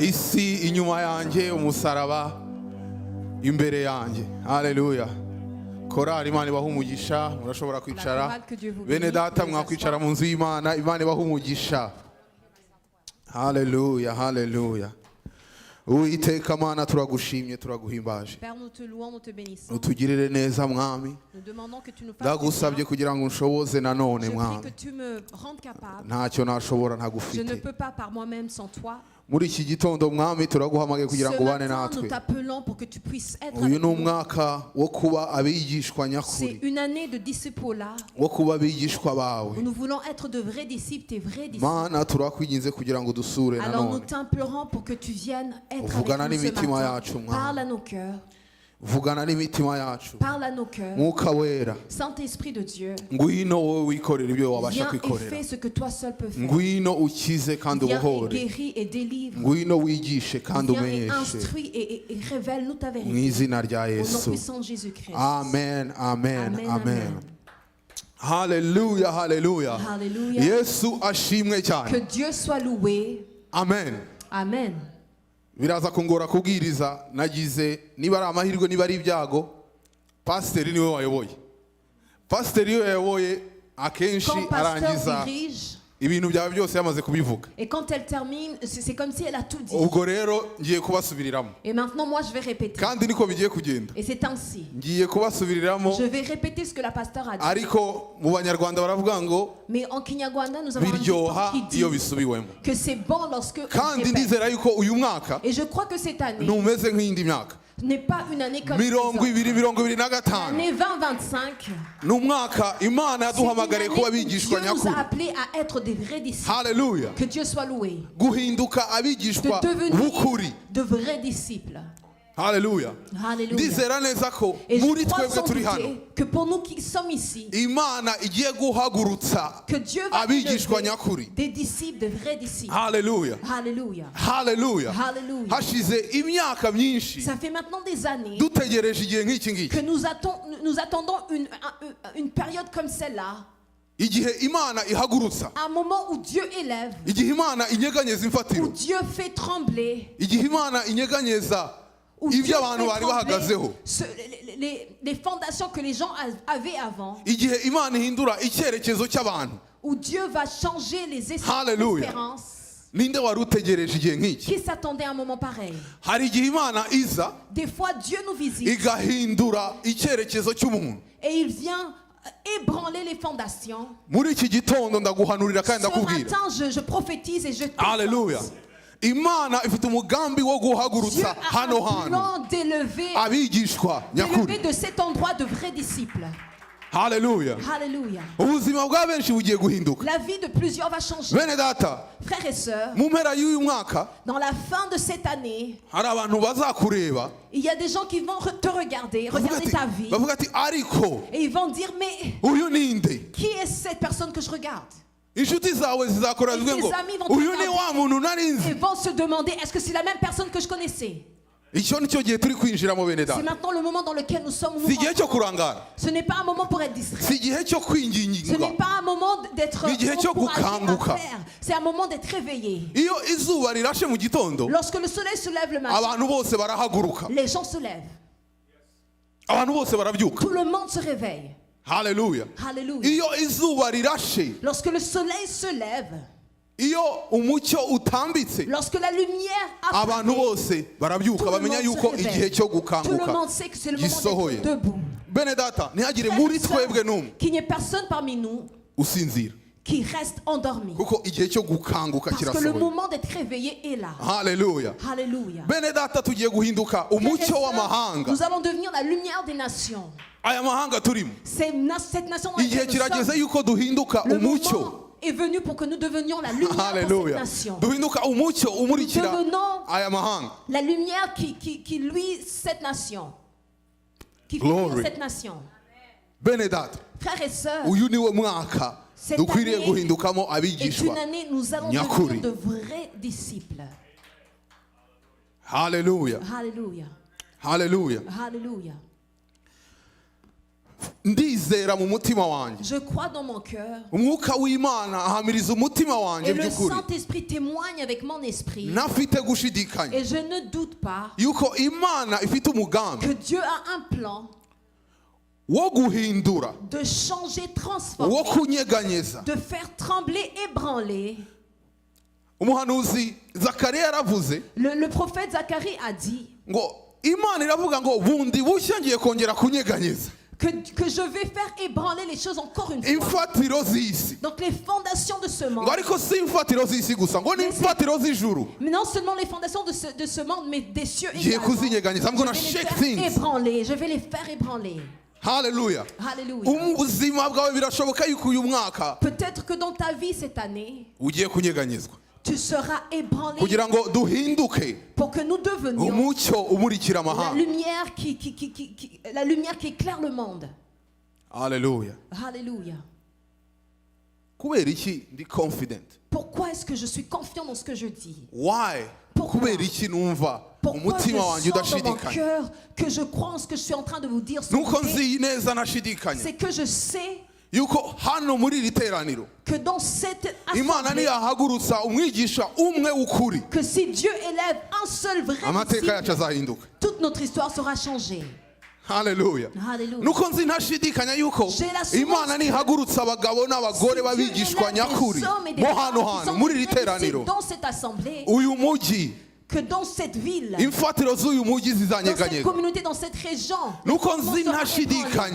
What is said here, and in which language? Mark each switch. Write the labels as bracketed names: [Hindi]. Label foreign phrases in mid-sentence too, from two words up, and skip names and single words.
[Kinyarwanda] Isi inyuma yanjye, umusaraba imbere yanjye. Hallelujah. Korali Imana ibaha umugisha, murashobora kwicara. Bene data mwakwicara mu nzu y'Imana, Imana ibaha umugisha. Hallelujah, hallelujah. Uwiteka Mana turagushimye turaguhimbaje. [French] Père, nous te louons, nous te bénissons. [Kinyarwanda] Utugirire neza mwami. [French] Nous demandons que tu nous fasses [Kinyarwanda] Ndagusabye kugira ngo unshoboze nanone [French] Je prie [Kinyarwanda] mwami. [French] que tu me rendes capable. [Kinyarwanda] Ntacyo nashobora [French] Je ne [Kinyarwanda] ntagufite. [French] peux pas par moi-même sans toi. [Kinyarwanda] Muri iki gitondo mwami turaguhamagaye kugira ngo [French] Ce [Kinyarwanda] ubane [French] matin, nous [Kinyarwanda] natwe. [French] t'appelons pour que tu puisses être [Kinyarwanda] Uyu [French] avec [Kinyarwanda] ni [French] nous. [Kinyarwanda] umwaka wo kuba abigishwa [French] C'est [Kinyarwanda] nyakuri, [French] une année de disciple-là [Kinyarwanda] wo kuba abigishwa [French] où [Kinyarwanda] bawe. [French] nous voulons être de vrais disciples, tes vrais disciples. [Kinyarwanda] Mana turakwinginze kugira ngo dusure [French] Alors nous [Kinyarwanda] nanone. [French] t'implorons pour que tu viennes être [Kinyarwanda] Uvugana [French] avec nous ce [Kinyarwanda] n'imitima [French] matin. [Kinyarwanda] yacu, mwami. [French] Parle à nos cœurs. [Kinyarwanda] Vugana n'imitima yacu. [French] Parle à nos cœurs. [Kinyarwanda] Mwuka wera, [French] Saint-Esprit de Dieu, [Kinyarwanda] ngwino wowe wikorera ibyo wabasha [French] viens et [Kinyarwanda] kwikorera. [French] fais ce que toi seul peux faire. [Kinyarwanda] Ngwino ukize kandi [French] Viens et [Kinyarwanda] ubohore. [French] guéris et délivre. [Kinyarwanda] Ngwino wigishe kandi [French] Viens et [Kinyarwanda] umenyeshe. [French] instruis et révèle-nous ta [Kinyarwanda] Mu [French] vérité. [Kinyarwanda] izina rya [French] Au nom [Kinyarwanda] Yesu. [French] puissant de Jésus-Christ. [Kinyarwanda] Amen, amen, [French] Amen, [Kinyarwanda] amen. [French] amen. [Kinyarwanda] Hallelujah, hallelujah. [French] Hallelujah. [Kinyarwanda] Yesu ashimwe [French] Que [Kinyarwanda] cyane. [French] Dieu soit loué. [Kinyarwanda] Amen. [French] Amen. [Kinyarwanda] Biraza kungora kubwiriza, nagize niba ari amahirwe niba ari ibyago, pasiteri niwe wayoboye. Pasiteri iyo yayoboye akenshi [French] Quand pasteur [Kinyarwanda] arangiza [French] dirige [Kinyarwanda] ibintu byawe byose yamaze kubivuga. [French] et quand elle termine, c'est comme si elle a tout dit. [Kinyarwanda] Ubwo rero ngiye kubasubiriramo. [French] Et maintenant, moi, je vais répéter. [Kinyarwanda] Kandi niko bigiye kugenda. [French] Et c'est ainsi. [Kinyarwanda] Ngiye kubasubiriramo, [French] Je vais répéter ce que la pasteur a dit. [Kinyarwanda] ariko mu Banyarwanda baravuga ngo [French] Mais en Kinyarwanda, nous avons un [Kinyarwanda] biryoha [French] dicton qui [Kinyarwanda] iyo [French] dit [Kinyarwanda] bisubiwemo. [French] que c'est bon lorsque on [Kinyarwanda] Kandi [French] répète. [Kinyarwanda] ndizera yuko uyu mwaka [French] Et je crois que cette année [Kinyarwanda] ntumeze nk'iyindi myaka. [French] n'est pas une année comme les [Kinyarwanda] Mirongo [French] autres. [Kinyarwanda] ibiri mirongo ibiri na gatanu [French] L'année 2025, [Kinyarwanda] ni umwaka Imana [French] c'est une [Kinyarwanda] yaduhamagariye [French] année [Kinyarwanda] kuba [French] où Dieu [Kinyarwanda] abigishwa [French] nous a [Kinyarwanda] nyakuri. [French] appelés à être des vrais disciples. [Kinyarwanda] Hallelujah. [French] Que Dieu soit loué. [Kinyarwanda] Guhinduka abigishwa [French] De devenir [Kinyarwanda] b'ukuri. [French] de vrais disciples. [Kinyarwanda] Hallelujah. [French] Alléluia. [Kinyarwanda] Ndizera neza ko [French] Et [Kinyarwanda] muri [French] je crois [Kinyarwanda] twebwe [French] sans [Kinyarwanda] turi hano [French] douter que pour nous qui sommes ici, [Kinyarwanda] Imana igiye guhagurutsa [French] que Dieu va [Kinyarwanda] abigishwa [French] élever [Kinyarwanda] nyakuri. [French] des disciples, des vrais disciples. [Kinyarwanda] Hallelujah. [French] Alléluia. [Kinyarwanda] Hallelujah. [French] Alléluia. [Kinyarwanda] Hashize imyaka myinshi [French] Ça fait maintenant des années [Kinyarwanda] dutegereje igihe nk'iki ngiki. [French] que nous attendons une période comme celle-là. [Kinyarwanda] Igihe Imana ihagurutsa, [French] Un moment où Dieu élève, [Kinyarwanda] igihe Imana inyeganyeza [French] où [Kinyarwanda] imfatiro, [French] Dieu fait trembler, [Kinyarwanda] igihe Imana inyeganyeza [French] où Dieu [Kinyarwanda] ibyo abantu [French] fait [Kinyarwanda] bari [French] trembler [Kinyarwanda] bahagazeho, [French] les fondations que les gens avaient avant, [Kinyarwanda] igihe Imana ihindura icyerekezo cy'abantu. [French] où Dieu va changer les [Kinyarwanda] Hallelujah. [French] espérances. [Kinyarwanda] Ninde wari utegereje igihe nk'iki? [French] Qui s'attendait à un moment pareil? [Kinyarwanda] Hari igihe Imana iza [French] Des fois, Dieu nous visite [Kinyarwanda] igahindura icyerekezo cy'umuntu. [French] et il vient ébranler les fondations. [Kinyarwanda] Muri iki gitondo ndaguhanurira kandi [French] Ce [Kinyarwanda] ndakubwira, [French] matin, je prophétise et je [Kinyarwanda] haleluya, [French] t'exhorte. [Kinyarwanda] Imana ifite umugambi wo [French] Dieu [Kinyarwanda] guhagurutsa [French] a [Kinyarwanda] hano [French] un [Kinyarwanda] hantu [French] plan d'élever [Kinyarwanda] abigishwa nyakuri. [French] de cet endroit de vrais disciples. [Kinyarwanda] Haleluya. [French] Alléluia. [Kinyarwanda] Ubuzima bwa benshi bugiye guhinduka. [French] La vie de plusieurs va changer. [Kinyarwanda] Bene data, [French] Frères et sœurs, [Kinyarwanda] mu mpera y'uyu mwaka [French] dans la fin de cette année, [Kinyarwanda] hari abantu bazakureba [French] il y a des gens qui vont te regarder ta vie, [Kinyarwanda] bavuga ati ariko [French] et ils vont dire, mais [Kinyarwanda] uyu ninde? [French] qui est cette personne que je regarde? [Kinyarwanda] Inshuti zawe zizakora [French] Et [Kinyarwanda] zivuge [French] tes [Kinyarwanda] ngo [French] amis vont te [Kinyarwanda] uyu ni [French] regarder. [Kinyarwanda] wa muntu nari nzi. [French] Ils vont se demander, est-ce que c'est la même personne que je connaissais? [Kinyarwanda] Icyo nicyo gihe turi kwinjiramo bene [French] C'est [Kinyarwanda] data. [French] maintenant le moment dans lequel nous sommes. [Kinyarwanda] Si igihe cyo kurangara, [French] Ce n'est pas un moment pour être distrait. [Kinyarwanda] si igihe cyo [French] Ce [Kinyarwanda] kwingingirwa. [French] n'est pas un moment d'être [Kinyarwanda] Ni igihe cyo [French] encouragé à [Kinyarwanda] gukanguka. [French] faire. C'est un moment d'être réveillé. [Kinyarwanda] Iyo izuba rirashe mu gitondo, [French] Lorsque le soleil se lève le matin, [Kinyarwanda] abantu bose barahaguruka, [French] les gens se lèvent. [Kinyarwanda] abantu bose barabyuka. [French] Tout le monde se réveille. [Kinyarwanda] Haleluya. [French] Alléluia. [Kinyarwanda] Iyo izuba rirashe, [French] Lorsque le soleil se lève, [Kinyarwanda] iyo umucyo utambitse, [French] lorsque la lumière [Kinyarwanda] abantu [French] apparaît, [Kinyarwanda] bose barabyuka [French] tout le [Kinyarwanda] bamenya [French] monde [Kinyarwanda] yuko [French] se réveille. [Kinyarwanda] igihe cyo [French] Tout le [Kinyarwanda] gukanguka [French] monde sait que c'est le moment [Kinyarwanda] gisohoye. [French] d'être debout. [Kinyarwanda] Bene data, ntihagire [French] Frères [Kinyarwanda] muri [French] et sœurs, [Kinyarwanda] twebwe n'umwe [French] qu'il n'y ait personne parmi nous [Kinyarwanda] usinzira, [French] qui reste endormi. [Kinyarwanda] kuko igihe cyo gukanguka [French] Parce que le [Kinyarwanda] kirasohoye. [French] moment d'être réveillé est là. [Kinyarwanda] Haleluya. [French] Alléluia. [Kinyarwanda] Bene data, tugiye guhinduka [French] Frères et [Kinyarwanda] umucyo [French] sœurs, [Kinyarwanda] w'amahanga. [French] nous allons devenir la lumière des nations. [Kinyarwanda] Aya mahanga turimo, [French] Cette nation dans [Kinyarwanda] igihe [French] laquelle nous [Kinyarwanda] kirageze [French] sommes, [Kinyarwanda] yuko duhinduka [French] le [Kinyarwanda] umucyo. [French] moment est venu pour que nous devenions la lumière pour cette [Kinyarwanda] Haleluya. [French] nation. [Kinyarwanda] Duhinduka umucyo umurikira [French] Nous devenons [Kinyarwanda] aya mahanga. [French] la lumière qui luit cette nation. Qui Glory. luit cette nation. [Kinyarwanda] Bene data, [French] Frères et sœurs, [Kinyarwanda] uyu niwo mwaka [French] Cette [Kinyarwanda] dukwiriye [French] année [Kinyarwanda] guhindukamo [French] est [Kinyarwanda] abigishwa [French] une année, nous allons [Kinyarwanda] nyakuri. [French] devenir de vrais disciples. [Kinyarwanda] Haleluya. [French] Alléluia. [Kinyarwanda] Haleluya. [French] Alléluia. [Kinyarwanda] ndizera mu mutima wanjye [French] Je crois dans mon cœur. [Kinyarwanda] umwuka w'imana ahamiriza umutima wanjye [French] Et le [Kinyarwanda] by'ukuri [French] Saint-Esprit témoigne avec mon esprit. [Kinyarwanda] ntafite gushidikanya [French] Et je ne doute pas [Kinyarwanda] yuko imana ifite umugambi [French] que Dieu a un plan [Kinyarwanda] wo guhindura [French] de changer, [Kinyarwanda] wo [French] transformer, [Kinyarwanda] kunyeganyeza. [French] de faire trembler, ébranler. [Kinyarwanda] umuhanuzi zakariya yaravuze [French] Le prophète Zacharie a dit [Kinyarwanda] ngo imana iravuga ngo bundi bushya ngiye kongera kunyeganyeza [French] que je vais faire ébranler les choses encore une fois. [Kinyarwanda] imfatiro z'isi. [French] Donc les fondations de ce monde, [Kinyarwanda] ngo ariko si imfatiro z'isi gusa ngo n'imfatiro z'ijuru [French] mais non seulement les fondations de ce monde, mais des cieux [Kinyarwanda] ngiye [French] également. [Kinyarwanda] kuzinyeganyeza. I'm [French] Je [English] gonna [French] vais les [English] shake [French] faire [English] things. [French] ébranler. Je vais les faire ébranler. [Kinyarwanda] haleluya. [French] Alléluia. [Kinyarwanda] ubuzima bwawe birashoboka yuko uyu mwaka [French] Peut-être que dans ta vie cette année, [Kinyarwanda] ugiye kunyeganyezwa [French] tu seras ébranlé [Kinyarwanda] kugira ngo duhinduke [French] pour que nous devenions [Kinyarwanda] umucyo umurikira [French] la [Kinyarwanda] amahanga. [French] lumière la lumière qui éclaire le monde. [Kinyarwanda] haleluya. [French] Alléluia. [Kinyarwanda] kubera iki ndi confident? [French] Pourquoi est-ce que je suis confiant dans ce que je dis? [English] why? [French] Pourquoi? [Kinyarwanda] kubera iki numva [French] Pourquoi je [Kinyarwanda] umutima wanjye [French] sens dans mon [Kinyarwanda] udashidikanya? [French] cœur que je crois en ce que je suis en train de vous dire? [Kinyarwanda] nuko nzi neza nashidikanya [French] C'est que je sais [Kinyarwanda] yuko hano muri iri teraniro [French] que dans cette [Kinyarwanda] imana [French] assemblée, [Kinyarwanda] niyahagurutsa umwigisha umwe w'ukuri [French] que si Dieu élève un seul vrai [Kinyarwanda] amateka yacu [French] disciple, [Kinyarwanda] azahinduka. [French] toute notre histoire sera changée. [Kinyarwanda] haleluya. [French] Alléluia. [Kinyarwanda] nuko nzi ntashidikanya yuko [French] J'ai la [Kinyarwanda] imana nihagurutsa abagabo n'abagore b'abigishwa nyakuri mo hano hantu muri iri teraniro [French] dans cette assemblée, [Kinyarwanda] uyu mujyi [French] que dans cette ville, [Kinyarwanda] imfatiro z'uyu mujyi [French] dans cette [Kinyarwanda] zizanyeganyega. [French] communauté, dans cette région, [Kinyarwanda] nuko [French] tout le monde [Kinyarwanda] nzi [French] sera [Kinyarwanda] ntashidikanya